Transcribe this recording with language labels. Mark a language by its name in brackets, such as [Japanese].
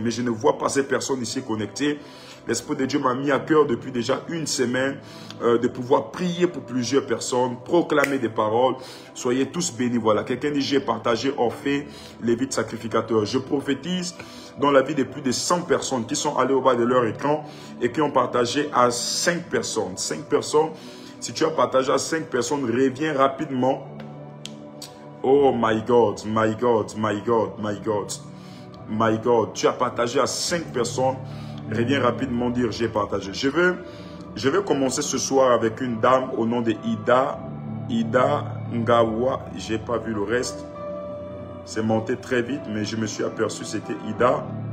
[French] Mais je ne vois pas ces personnes ici connectées. L'Esprit de Dieu m'a mis à cœur depuis déjà une semaine de pouvoir prier pour plusieurs personnes, proclamer des paroles. Soyez tous bénis. Voilà, quelqu'un dit j'ai partagé Orphée, Lévite sacrificateur. Je prophétise dans la vie de plus de 100 personnes qui sont allées au bas de leur écran et qui ont partagé à 5 personnes. 5 personnes, si tu as partagé à 5 personnes, reviens rapidement. [English] Oh my God, my God, my God, my God, my God. [French] Tu as partagé à 5 personnes. Reviens rapidement dire j'ai partagé. Je vais commencer ce soir avec une dame au nom de Ida Ngawa. J'ai pas vu le reste. C'est monté très vite, mais je me suis aperçu c'était Ida.